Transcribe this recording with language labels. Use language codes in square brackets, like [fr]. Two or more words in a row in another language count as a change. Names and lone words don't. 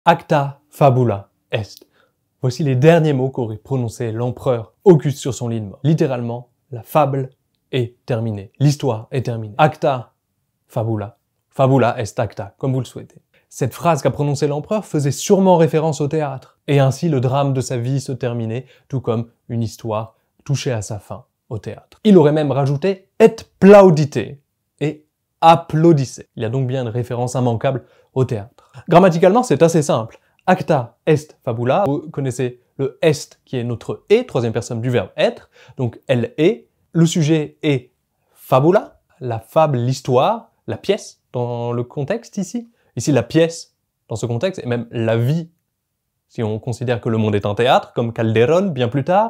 [la] Acta fabula est. [fr] Voici les derniers mots qu'aurait prononcé l'empereur Auguste sur son lit de mort. Littéralement, la fable est terminée. L'histoire est terminée. [la] Acta fabula. Fabula est acta, [fr] comme vous le souhaitez. Cette phrase qu'a prononcée l'empereur faisait sûrement référence au théâtre. Et ainsi, le drame de sa vie se terminait, tout comme une histoire touchait à sa fin au théâtre. Il aurait même rajouté « [la] et plaudite [fr] » et « applaudissez ». Il y a donc bien une référence immanquable au théâtre. Grammaticalement, c'est assez simple. [la] Acta est fabula. [fr] Vous connaissez le est qui est notre et, troisième personne du verbe être. Donc elle est. Le sujet est fabula, la fable, l'histoire, la pièce dans le contexte ici. Ici, la pièce dans ce contexte et même la vie, si on considère que le monde est un théâtre, comme Calderon bien plus tard.